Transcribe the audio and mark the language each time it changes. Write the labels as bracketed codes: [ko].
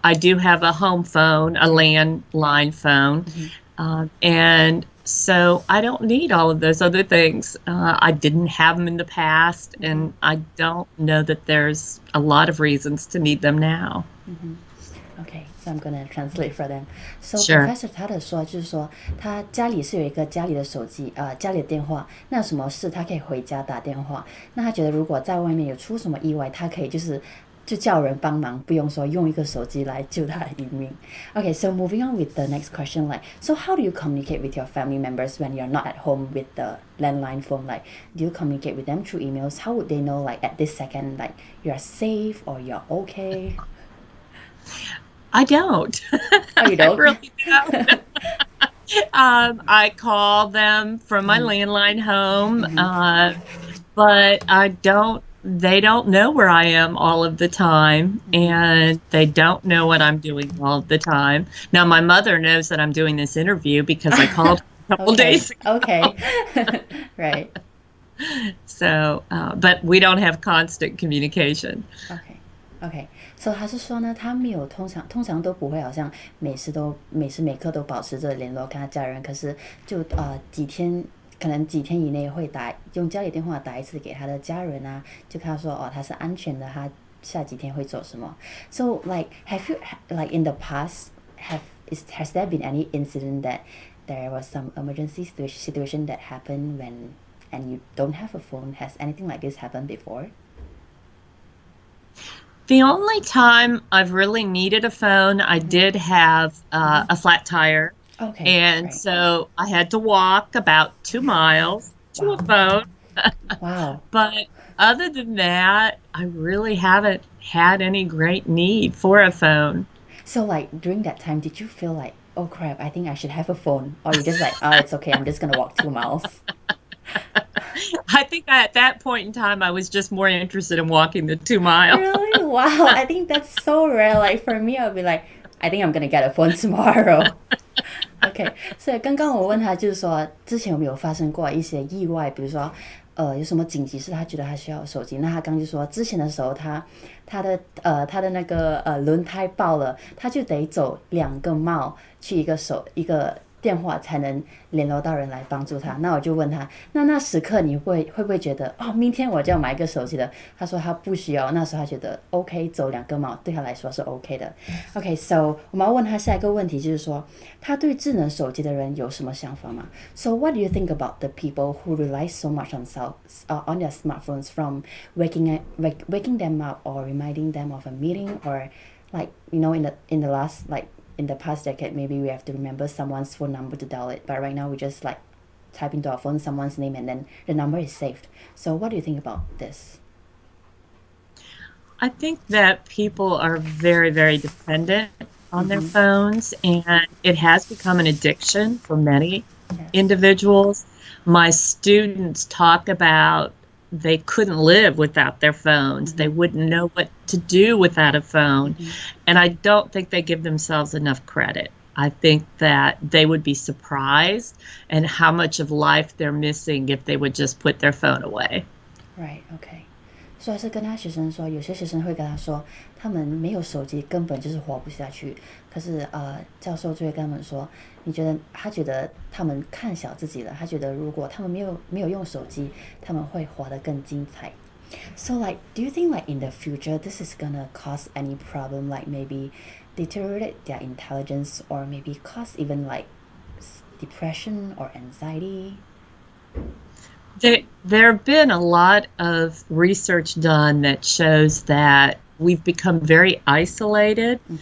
[en] I do have a home phone, a landline phone. And so I don't need all of those other things. I didn't have them in the past, and I don't know that there's a lot of reasons to need them now. Okay, so I'm gonna translate for them. So Sure. [zh] Professor Tarter 说，就是说他家里是有一个家里的手机，家里的电话。那有什么事他可以回家打电话。那他觉得如果在外面有出什么意外，他可以就叫人帮忙，不用说用一个手机来救他的一命。 [en] Okay, so moving on with the next question, like, so how do you communicate with your family members when you're not at home with the landline phone? Like, do you communicate with them through emails? How would they know, like, at this second, like, you're safe or you're okay? I don't. Oh, you don't? I really don't. I call them from my landline home, but they don't know where I am all of the time, and they don't know what I'm doing all of the time. Now, my mother knows that I'm doing this interview because I called a couple days ago. Okay. Right. So, but we don't have constant communication. Okay. [zh] 所以他是说呢，他没有通常都不会好像每时每刻都保持着联络跟他家人，可是就可能几天以内会用家里电话打一次给他的家人啊，就看他说他是安全的，他下几天会做什么。 [en] So like have you like in the past has there been any incident that there was some emergency situation that happened and you don't have a phone? Has anything like this happened before? The only time I've really needed a phone, I did have a flat tire. Okay. And so I had to walk about 2 miles to a phone. Wow. But other than that, I really haven't had any great need for a phone. So like during that time, did you feel like, oh crap, I think I should have a phone? Or you just like, oh, it's okay, I'm just going to walk 2 miles? I think at that point in time, I was just more interested in walking the 2 miles. Really? Wow. I think that's so rare. Like for me, I'll be like, I think I'm going to get a phone tomorrow. [zh] OK， 所以刚刚我问他就是说，之前有没有发生过一些意外，比如说有什么紧急事，他觉得他需要手机。那他刚就说，之前的时候他的那个轮胎爆了，他就得走2个 mile 去一个电话才能联络到人来帮助他。那我就问他，那时刻你会不会觉得明天我就要买一个手机了？他说他不需要，那时候他觉得 OK 走2个 mile 对他来说是 OK 的。 OK， so 我们要问他下一个问题，就是说他对智能手机的人有什么想法吗？ [en] So what do you think about the people who rely so much on their smartphones, from waking them up or reminding them of a meeting, or like in the last in the past decade, maybe we have to remember someone's phone number to dial it, but right now we just like type into our phone someone's name and then the number is saved. So what do you think about this? I think that people are very, very dependent on their phones, and it has become an addiction for many individuals. My students talk about they couldn't live without their phones. They wouldn't know what to do without a phone. And I don't think they give themselves enough credit. I think that they would be surprised at how much of life they're missing if they would just put their phone away. Right, okay. [zh] 所以是跟他学生说，有些学生会跟他说，他们没有手机根本就是活不下去。可是教授就会跟他们说，他觉得他们看小自己了，他觉得如果他们没有用手机，他们会活得更精彩。 [en] So like, do you think like in the future this is gonna cause any problem, like maybe deteriorate their intelligence, or maybe cause even like depression or anxiety? There have been a lot of research done that shows that we've become very isolated.